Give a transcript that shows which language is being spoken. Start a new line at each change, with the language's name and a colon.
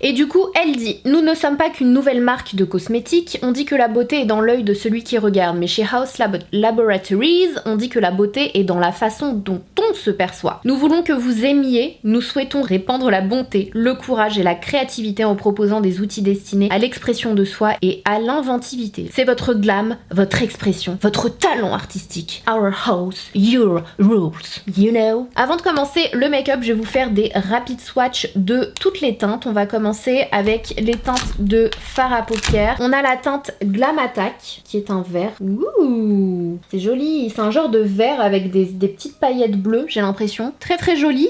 French: Et du coup elle dit, nous ne sommes pas qu'une nouvelle marque de cosmétiques, on dit que la beauté est dans l'œil de celui qui regarde, mais chez Haus Laboratories, on dit que la beauté est dans la façon dont on se perçoit. Nous voulons que vous aimiez, nous souhaitons répandre la bonté volonté, le courage et la créativité en proposant des outils destinés à l'expression de soi et à l'inventivité. C'est votre glam, votre expression, votre talent artistique.
English: Our house, your rules, you know.
French: Avant de commencer le make-up, je vais vous faire des rapides swatchs de toutes les teintes. On va commencer avec les teintes de fard à paupières. On a la teinte Glam Attack, qui est un vert. Ouh, c'est joli. C'est un genre de vert avec des petites paillettes bleues, j'ai l'impression. Très très joli.